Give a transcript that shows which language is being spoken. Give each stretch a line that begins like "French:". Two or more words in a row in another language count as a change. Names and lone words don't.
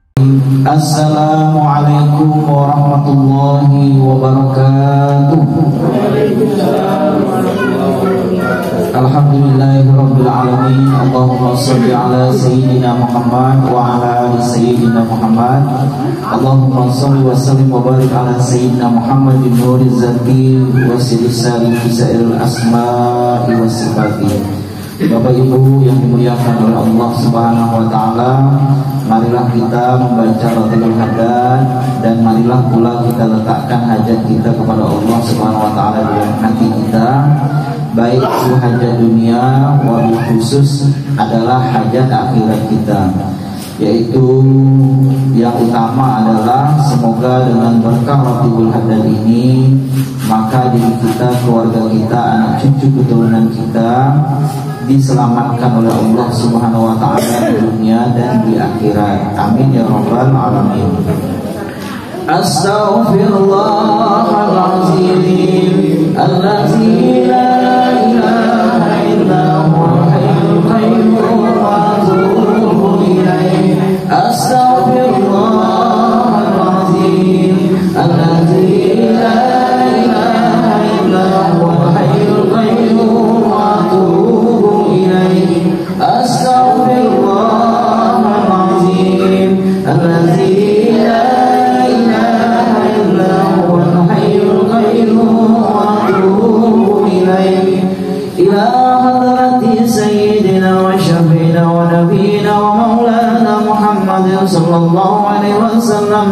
Arabic: السلام عليكم ورحمة الله وبركاته. الحمد لله رب العالمين. اللهم صل على سيدنا محمد وعلى آل سيدنا محمد. اللهم صل وسلم وبارك على سيدنا محمد النور الذاتي والسر الساري في سائر الأسماء والصفات.
Indonesian: Bapak Ibu yang dimuliakan oleh Allah
Arabic: سبحانه وتعالى,
Indonesian: marilah kita membaca Ratiul Hadan dan marilah pula kita letakkan hajat kita kepada Allah
Arabic: سبحانه وتعالى
Indonesian: dalam hati kita. Baik itu hajat dunia,
Arabic: وبالخصوص
Indonesian: adalah hajat akhirat kita, yaitu yang utama adalah semoga dengan berkah Ratiul Hadan ini maka diri kita, keluarga kita, anak cucu keturunan kita diselamatkan oleh Allah
Arabic: سبحانه وتعالى
Indonesian: di dunia dan di akhirat.
Arabic: آمين يا رب العالمين. أستغفر الله العظيم الذي لا إله إلا هو الحي القيوم وأتوب إليه. أستغفر الله العظيم الذي لا إله إلا هو الحي القيوم وأتوب إليه. أستغفر الله العظيم الذي لا إله إلا هو الحي القيوم وأتوب إليه. إلى حضرة سيدنا وشفيعنا ونبينا ومولانا محمد صلى الله عليه وسلم.